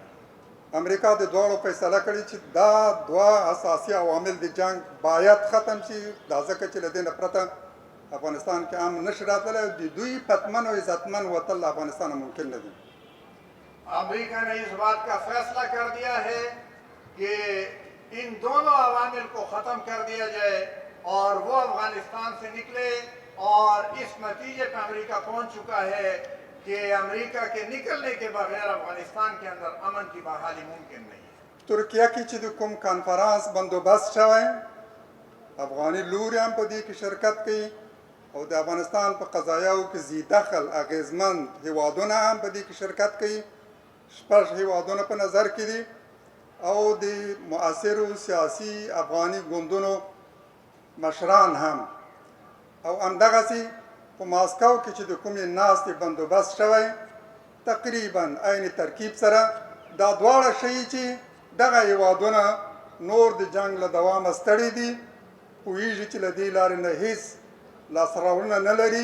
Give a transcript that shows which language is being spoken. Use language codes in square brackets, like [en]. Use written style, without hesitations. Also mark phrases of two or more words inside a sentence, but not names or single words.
[ps] امریکا د دواړو فیصله کړې چې دا دوه اساسي عوامل د جنگ باید ختم شي، دا ځکه چې له دې نه پرته افغانستان کې امن نشي راتلی او د دوی پتمن او عزتمن وتل افغانستان ممکن نه دي. [ur] امریکہ نے اس بات کا فیصلہ کر دیا ہے کہ ان دونوں عوامل کو ختم کر دیا جائے اور وہ افغانستان سے نکلے، اور اس نتیجے پر امریکہ پہنچ چکا ہے کہ امریکہ کے نکلنے کے بغیر افغانستان کے اندر امن کی بحالی ممکن نہیں ہے. [ps] ترکیه کې چې د کوم کانفرانس بندوبست شوی، افغاني لوري هم په دې کې شرکت کوي او د افغانستان په قضایاو کې ذی دخل اغیزمند هیوادونه هم په دې کې شرکت کوي. 6 هیوادونه په نظر کې دي او د مؤثرو سیاسي افغاني ګوندونو مشران هم، او همدغسې په ماسکو کې چې د کومې ناستې بندوبست شوی تقریبا عین ترکیب سره دا دواړه ښیي چې دغه هیوادونه نور د جنگ له دوامه ستړي دي، پوهېږي چې له دې لارې نه هیڅ لاسته راوړنه نه لري.